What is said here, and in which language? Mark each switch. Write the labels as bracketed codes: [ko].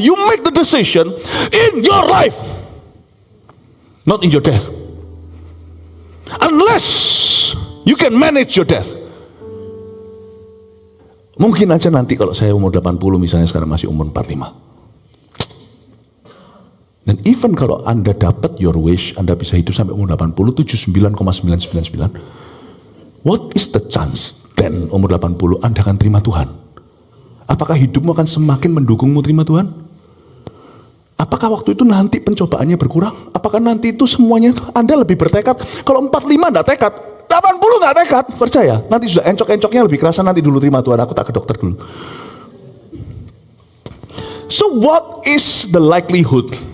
[en] You make the decision in your life. Not in your death. Unless you can manage your death. [id] Mungkin aja nanti kalau saya umur 80 misalnya, sekarang masih umur 45. Dan even kalau Anda dapat [en] your wish, [id] Anda bisa hidup sampai umur 80, 79,999. [en] What is the chance then [id] umur 80 Anda akan terima Tuhan? Apakah hidupmu akan semakin mendukungmu terima Tuhan? Apakah waktu itu nanti pencobaannya berkurang? Apakah nanti itu semuanya Anda lebih bertekad? Kalau 45 enggak tekad, 80 enggak tekad, percaya. Nanti sudah encok-encoknya lebih kerasa, nanti dulu terima Tuhan, aku tak ke dokter dulu. [en] So what is the likelihood?